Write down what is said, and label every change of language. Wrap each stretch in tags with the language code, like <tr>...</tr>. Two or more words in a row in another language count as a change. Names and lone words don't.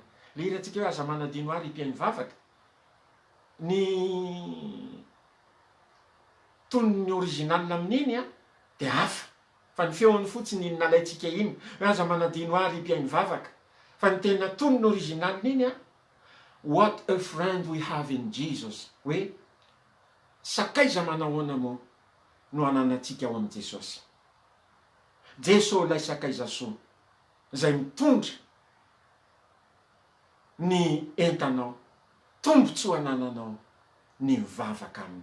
<mg>Le hirantsika hoe aza manadino ary hipiainy vavaka. Ny tonony original amin'iny de hafa. Fa ny feony fotsiny iny nalaitsika iny. Hoe aza manadino ary hipiainy vavaka. Fa ny tena tonony original iny</mg> <en>what a friend we have in Jesus.</en> <mg>Hoe sakaiza manahoana mo no ananatsika ao amin'i Jesosy. Jesosy lay sakaiza soa zay mitondra ny entanao, tombotsoa anananao ny mivavaka aminy.</mg>